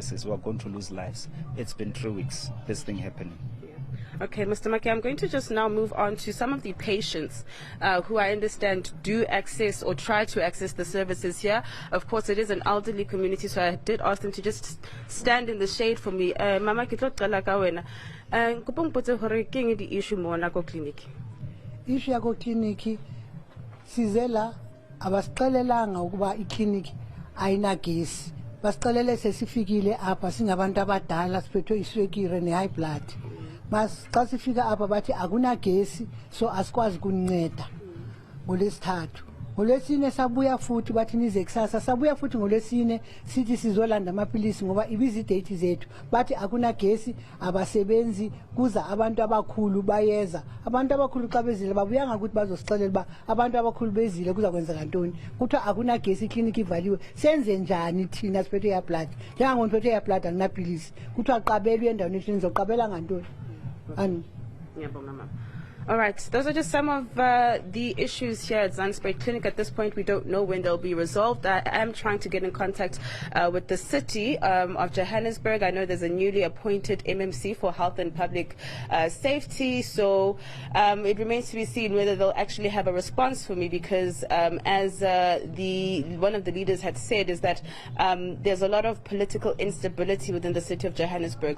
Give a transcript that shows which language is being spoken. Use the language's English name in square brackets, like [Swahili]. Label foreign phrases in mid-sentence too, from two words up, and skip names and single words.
[English] We are going to lose lives. It's been 3 weeks, this thing happening. Okay, Mr. Make, I'm going to just now move on to some of the patients who I understand do access or try to access the services here. Of course, it is an elderly community, so I did ask them to just stand in the shade for me. [Southern Sotho] Mama, ke tlo qala ka wena. Kopa mpotse hore ke eng di issue mona ko clinic? [Xhosa] Issue ya ko clinic sizela abasixelelanga ukuba iclinic ayina gesi. Basixelele sesifikile apha singabantu abadala siphethwe iswekire ne [English] high blood. [Xhosa] Mas xa sifika apha bathi akuna gesi, so asikwazi ukunceda ngolesithathu. ngolwesine sabuya futhi bathi nize kusasa sabuya futhi ngolwesine sithi sizolanda amaphilisi ngoba ibizi date zethu bathi akuna gesi abasebenzi kuza abantu abakhulu bayeza abantu abakhulu xa bezile babuyanga ukuthi bazosixelela ba abantu abakhulu bezile kuza kwenza kantoni kuthiwa akuna gesi iklinikhi ivaliwe senze njani thina siphethe ya blood njengangomuntu phethe ya blood akunaphilisi kuthiwa qabelwe endaweni ethini zoqabela ngantoni [English] All right, those are just some of the issues here at Zandspuit Clinic. At this point, we don't know when they'll be resolved. I am trying to get in contact with the city of Johannesburg. I know there's a newly appointed MMC for Health and Public Safety, so it remains to be seen whether they'll actually have a response for me, because as one of the leaders had said, is that there's a lot of political instability within the city of Johannesburg.